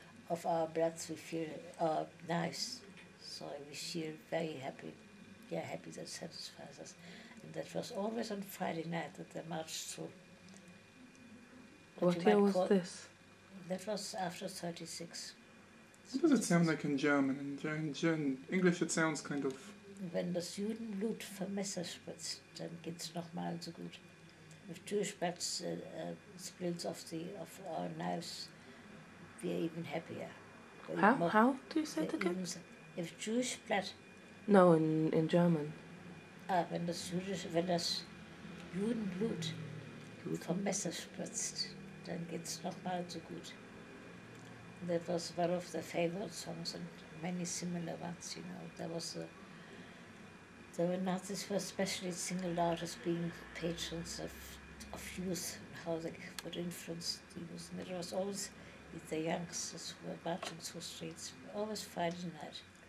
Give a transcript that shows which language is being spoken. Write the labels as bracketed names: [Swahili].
[English] Of our bloods, we feel nice. So we feel very happy. Yeah, happy, that satisfies us. And that was always on Friday night that they marched through. What year was this? That was after 36. What does it sound like in German? In English it sounds kind of... [German] Wenn das Judenblut vom Messer spritzt, dann geht's nochmal so gut. [English] If Jewish blood spills off our knives, we are even happier. How do you say it again? If Jewish blood... No, in German. [German] Wenn das Judenblut vom Messer spritzt, dann geht's nochmal so gut. [English] That was one of the favorite songs, and many similar ones, you know. The Nazis were especially singled out as being patrons of youth, and how they would influence the youth. And it was always the youngsters who were marching through streets, always Friday night.